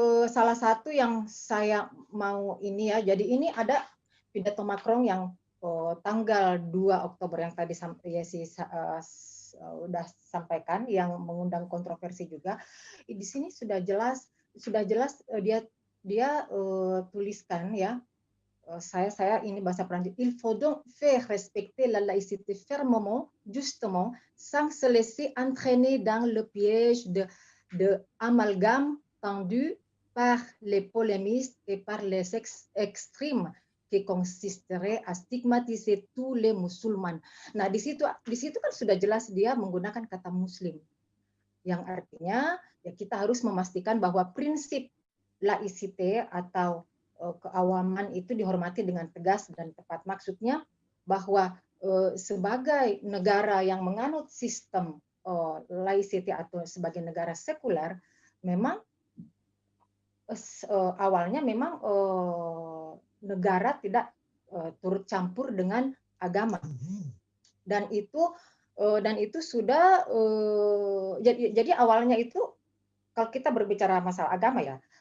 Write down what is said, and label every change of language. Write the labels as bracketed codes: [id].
[id] Salah satu yang saya mau ini ya, jadi ini ada pidato Macron yang tanggal 2 Oktober yang tadi sudah sampaikan yang mengundang kontroversi juga. Di sini sudah jelas dia tuliskan ya. Saya ini bahasa Prancis. [fr] Il faut donc faire respecter la laïcité fermement, justement, sans se laisser entraîner dans le piège de amalgame tendu par les polémistes et par les extrêmes qui consisterait à stigmatiser tous les musulmans. [id] Nah, di situ kan sudah jelas dia menggunakan kata muslim. Yang artinya ya kita harus memastikan bahwa prinsip laicite atau keawaman itu dihormati dengan tegas dan tepat. Maksudnya bahwa sebagai negara yang menganut sistem laicite atau sebagai negara sekuler, memang awalnya memang negara tidak turut campur dengan agama, dan itu sudah jadi awalnya itu kalau kita berbicara masalah agama ya